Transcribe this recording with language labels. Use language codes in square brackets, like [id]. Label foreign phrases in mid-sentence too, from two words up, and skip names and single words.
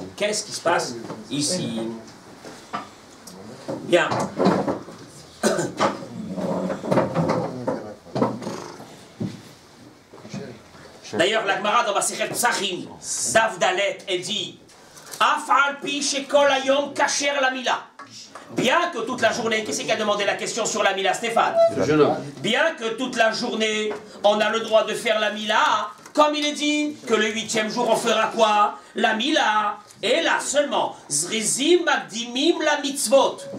[fr] Qu'est-ce qui se passe ici? Bien. D'ailleurs, la Gemara dans Masechet Psachim, Daf Dalet, elle dit [he] אף על פי שכל היום כשר למילה. [fr] Bien que toute la journée, qui c'est qui a demandé la question sur la mila, Stéphane? Bien que toute la journée, on a le droit de faire la mila, comme il est dit que le 8e jour, on fera quoi? La mila. Et là seulement, [he] זריזים מקדימים למצוות.